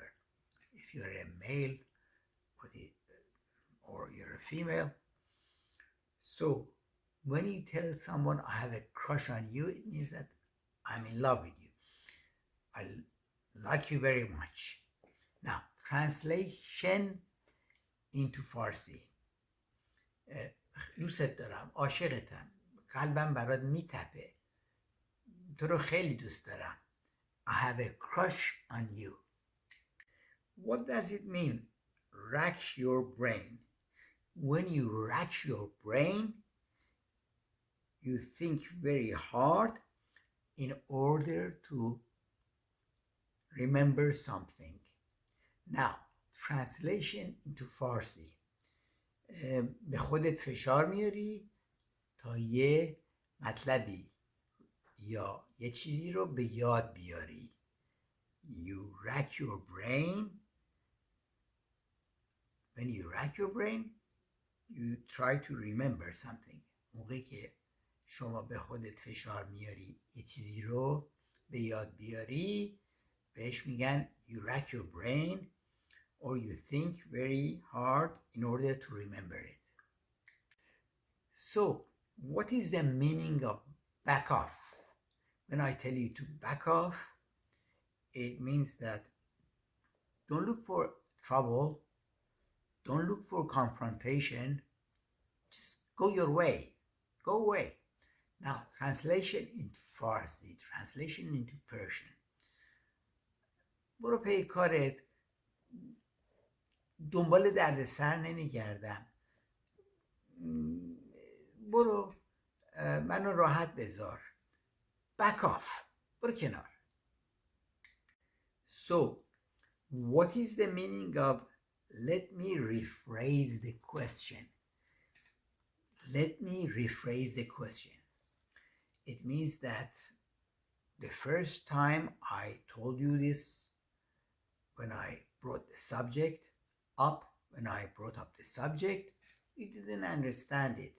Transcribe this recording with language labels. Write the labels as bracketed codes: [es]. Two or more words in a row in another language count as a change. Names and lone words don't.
[en] If you're a male or you're a female. So when you tell someone I have a crush on you, it means that I'm in love with you. I like you very much. Now, translation into Farsi. [fa] دوستت دارم، عاشقتم، قلبم برات میتپه، تو رو خیلی دوست دارم. [en] I have a crush on you. What does it mean? Rack your brain. When you rack your brain, you think very hard in order to remember something. Now, translation into Farsi. [fa] به خودت فشار میاری تا یه مطلبی یا یه چیزی رو به یاد بیاری. [en] You rack your brain. When you rack your brain, you try to remember something. [fa] موقعی که شما به خودت فشار میاری یه چیزی رو به یاد بیاری، بهش میگن [en] you rack your brain or you think very hard in order to remember it. So, what is the meaning of back off? When I tell you to back off, it means that don't look for trouble, don't look for confrontation, just go your way, go away. Now, translation into Farsi, translation into Persian. [fa] برو پی کارت، دنبال دردسر نمیگردم، برو منو راحت بذار، [en] back off، [fa] برو کنار. [en] So, what is the meaning of let me rephrase the question? Let me rephrase the question. It means that the first time I told you this, when I brought the subject up, when I brought up the subject, you didn't understand it.